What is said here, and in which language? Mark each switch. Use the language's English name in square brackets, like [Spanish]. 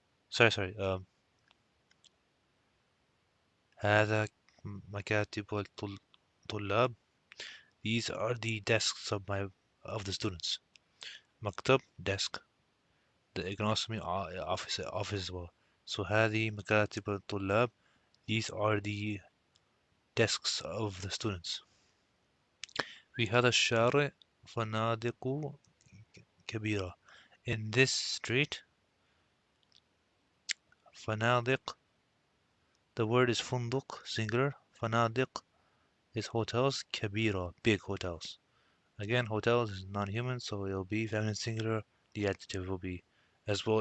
[English] Sorry. [Arabic] هذا مكاتب الطلاب. [English] These are the desks of the students. Maktab, desk. It can also mean office as well. [Arabic] So هذه مكاتب الطلاب. [English] These are the desks of the students. [Arabic] في هذا الشارع فنادق كبيرة. [English] In this street, فنادق, the word is فندق, singular. فنادق is hotels. كبيرة, big hotels. Again, hotels is non-human, so it'll be feminine singular. The adjective will be as well.